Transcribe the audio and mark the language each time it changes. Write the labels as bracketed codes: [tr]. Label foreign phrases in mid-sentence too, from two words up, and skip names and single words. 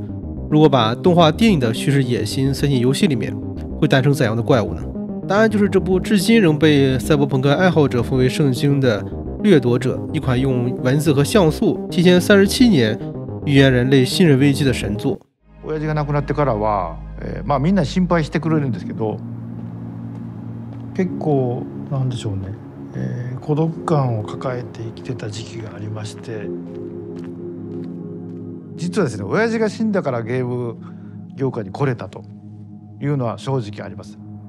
[zh] 如果把动画电影的叙事野心塞进游戏里面，会诞生怎样的怪物呢？答案就是这部至今仍被赛博朋克爱好者奉为圣经的《掠夺者》，一款用文字和像素提前37年预言人类信任危机的神作。 [ja] 親父が亡くなってからは、みんな心配してくれるんですけど、結構なんでしょうね、孤独感を抱えて生きてた時期がありまして、実はですね、親父が死んだからゲーム業界に来れたというのは正直あります。